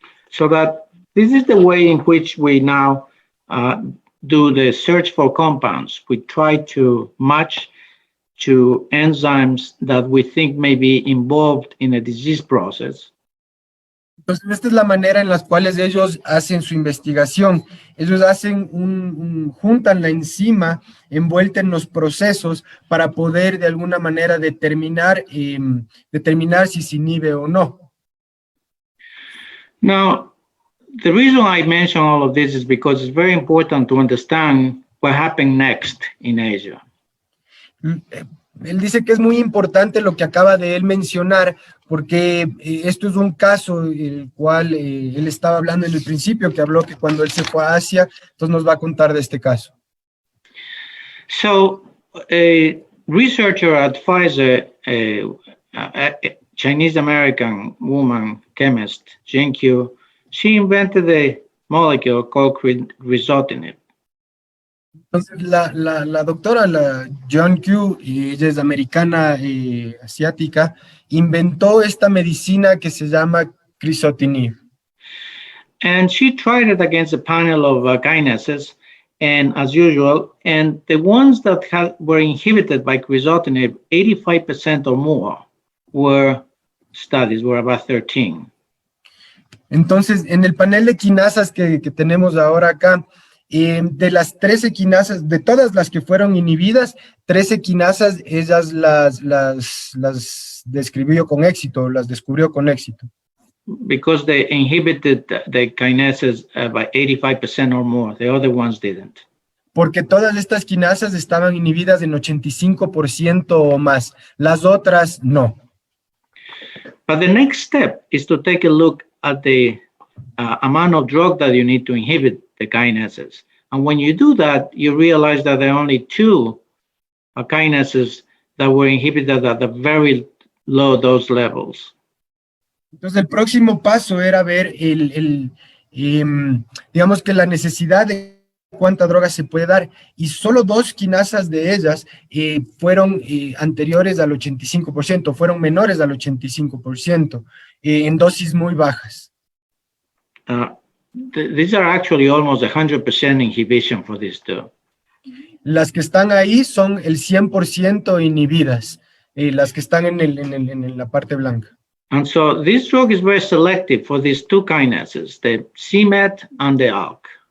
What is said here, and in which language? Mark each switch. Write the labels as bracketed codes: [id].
[en] So that this is the way in which we now do the search for compounds. We try to match to enzymes that we think may be involved in a disease process. [es] Entonces, esta es la manera en la cual ellos hacen su investigación. Ellos juntan la enzima envuelta en los procesos para poder de alguna manera determinar si se inhibe o no. [en] Now, the reason I mention all of this is because it's very important to understand what happened next in Asia. [es] Él dice que es muy importante lo que acaba de él mencionar, porque esto es un caso el cual él estaba hablando en el principio, que habló que cuando él se fue a Asia, entonces nos va a contar de este caso. [en] So, a researcher at Pfizer, a Chinese-American woman chemist, Jen Q, she invented a molecule called crizotinib. [es] Entonces, la doctora, la John Q, y ella es americana asiática, inventó esta medicina que se llama crizotinib. [en] And she tried it against a panel of kinases, and as usual, and the ones that were inhibited by crizotinib, 85% or more were about 13. [es] Entonces, en el panel de quinasas que tenemos ahora acá, de las 13 quinasas, de todas las que fueron inhibidas, 13 quinasas, ellas las describió con éxito, las descubrió con éxito. [en] Because they inhibited the kinases by 85% or more. The other ones didn't. [es] Porque todas estas quinasas estaban inhibidas en 85% o más. Las otras, no. [en] But the next step is to take a look at the amount of drug that you need to inhibit the kinases. And when you do that, you realize that there are only two kinases that were inhibited at the very low dose levels. [es] Entonces, el próximo paso era ver digamos que la necesidad de cuánta droga se puede dar, y solo 2 quinasas de ellas fueron anteriores al 85%, fueron menores al 85%, en dosis muy bajas. [en] These are actually almost 100% inhibition for these two. [es] las que están ahí son el 100% inhibidas, las que están en la parte blanca. [en] And so this drug is very selective for these two kinases, the c-Met and the ALK.